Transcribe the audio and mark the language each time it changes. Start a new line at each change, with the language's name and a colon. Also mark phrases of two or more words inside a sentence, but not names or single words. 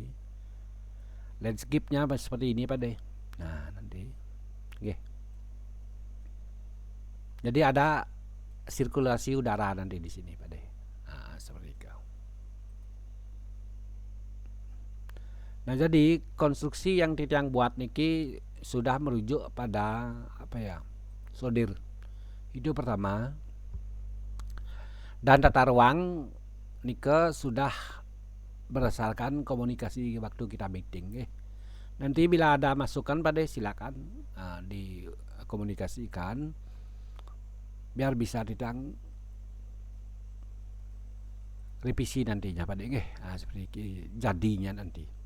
Indonesian: Landscape-nya seperti ini Pak De. Nah nanti jadi ada sirkulasi udara nanti di sini Pak De. Seperti itu. Nah jadi konstruksi yang Titiang buat niki sudah merujuk pada solder. Itu pertama. Dan tata ruang nike sudah berdasarkan komunikasi waktu kita meeting Nanti bila ada masukan Pak De silakan dikomunikasikan biar bisa Titiang revisi nantinya Pak De seperti jadinya nanti.